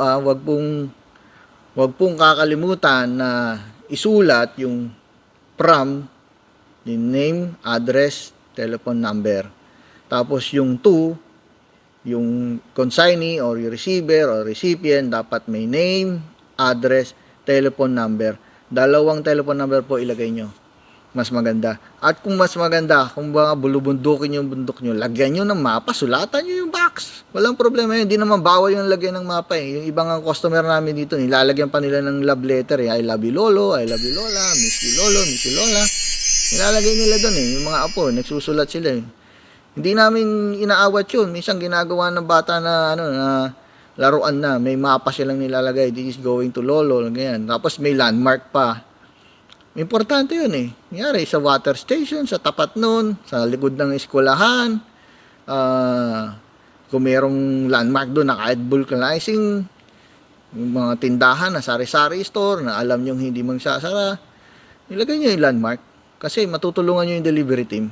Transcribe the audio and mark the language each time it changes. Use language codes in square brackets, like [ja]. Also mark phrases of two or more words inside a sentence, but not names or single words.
[tl] Wag pong kakalimutan na isulat yung from, yung [en] name, address, telephone number. [tl] Tapos yung to, yung [en] consignee or [tl] yung [en] receiver or recipient, [tl] dapat may [en] name, address, telephone number. [tl] 2 [en] telephone number [tl] po ilagay nyo. Mas maganda. At kung mas maganda, kung baka bulubundukin yung bundok nyo, lagyan nyo ng mapa, sulatan nyo yung box. Walang problema yun. Hindi naman bawal yung lagyan ng mapa Yung ibang customer namin dito, nilalagyan pa nila ng [en] love letter I love you Lolo, I love you Lola, miss you Lolo, miss you Lola. [tl] Nilalagay nila doon Yung mga apo, nagsusulat sila Hindi namin inaawat yun. Minsan ginagawa ng bata na laruan na, may mapa silang nilalagay, [en] this is going to Lolo, ganyan. [tl] Tapos may landmark pa. Importante yun Nangyari sa [en] water station, [tl] sa tapat nun, sa likod ng eskwelahan, kung merong landmark doon na kahit vulcanizing, Yung mga tindahan na sari-sari store na alam nyong hindi magsasara, ilagay nyo yung landmark kasi matutulungan nyo yung [en] delivery team.